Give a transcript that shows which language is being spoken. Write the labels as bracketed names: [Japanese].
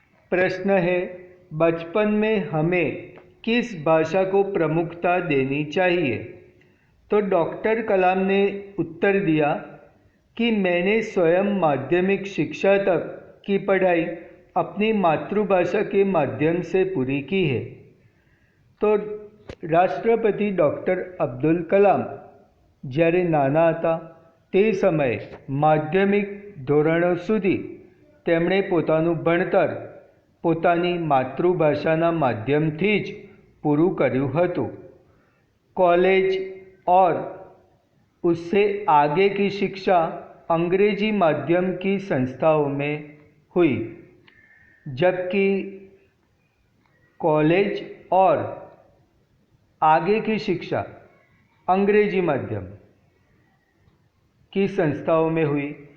[Hindi] प्रश्न है, बचपन में हमें किस भाषा को प्रमुखता देनी चाहिए? तो डॉक्टर कलाम ने उत्तर दिया कि मैंने स्वयं माध्यमिक शिक्षा तक की पढ़ाई अपनी मातृभाषा के माध्यम से पूरी की है। तो राष्ट्रपति डॉक्टर अब्दुल कलाम [Gujarati] જ્યારે નાના હતા, તે સમયે માધ્યમિક ધોરણો સુધી તેમણે પોતાનું ભણતર પોતાની માતૃભાષાના માધ્યમથી જ પૂરું કર્યું હતું। [Hindi] कॉलेज और उससे आगे की शिक्षा अंग्रेजी माध्यम की संस्थाओं में हुई, जबकि कॉलेज और आगे की शिक्षा अंग्रेजी माध्यम की संस्थाओं में हुई।